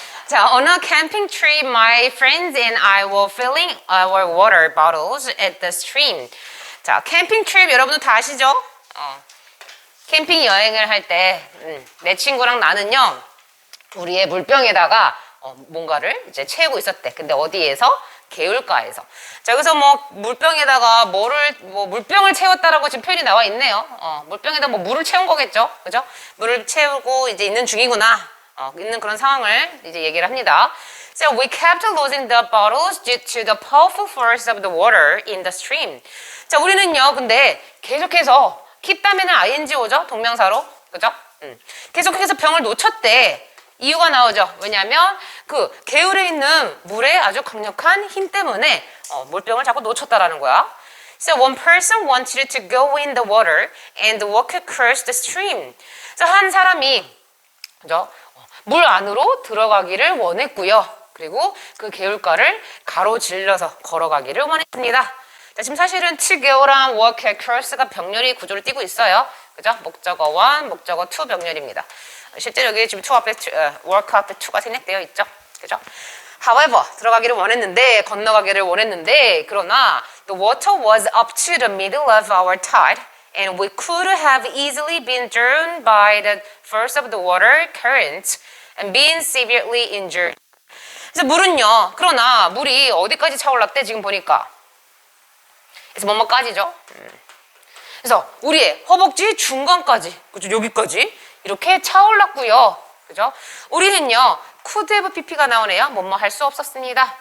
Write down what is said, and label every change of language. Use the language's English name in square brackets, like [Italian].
[English] 자, on a camping trip, my friends and I were filling our water bottles at the stream. [Korean] 자, 캠핑 트립 여러분들 다 아시죠? 캠핑 여행을 할 때 내 친구랑 나는요, 우리의 물병에다가 뭔가를 이제 채우고 있었대. 근데 어디에서? 개울가에서. 자, 여기서 뭐 물병에다가 물병을 채웠다라고 지금 표현이 나와 있네요. 물병에다 뭐 물을 채운 거겠죠, 그죠? 물을 채우고 이제 있는 중이구나. 있는 그런 상황을 이제 얘기를 합니다. [English] So we kept losing the bottles due to the powerful force of the water in the stream. [Korean] 자, 우리는요, 근데 계속해서 keep 다음에는 ing 오죠, 동명사로, 그죠? 계속해서 병을 놓쳤대. 이유가 나오죠. 왜냐하면 그 개울에 있는 물의 아주 강력한 힘 때문에 물병을 자꾸 놓쳤다라는 거야. [English] So one person wanted to go in the water and walk across the stream. [Korean] 그래서 한 사람이 그죠? 물 안으로 들어가기를 원했고요. 그리고 그 개울가를 가로질러서 걸어가기를 원했습니다. 자, 지금 사실은 to go랑 walk across가 병렬이 구조를 띠고 있어요. 그죠? 목적어 1, 목적어 2 병렬입니다. 실제로 여기 지금 to 앞에 work 앞에 to가 생략되어 있죠. 그죠? [English] However, [Korean] 들어가기를 원했는데, 건너가기를 원했는데, 그러나 [English] the water was up to the middle of our tide and we could have easily been drawn by the force of the water current and been severely injured. [Korean] 그래서 물은요, 그러나 물이 어디까지 차올랐대? 지금 보니까. 그래서 뭐뭐까지죠. 그래서 우리의 허벅지 중간까지, 그죠? 여기까지 이렇게 차올랐고요. 그죠? 우리는요, could have pp가 나오네요. 뭐뭐 할 수 없었습니다.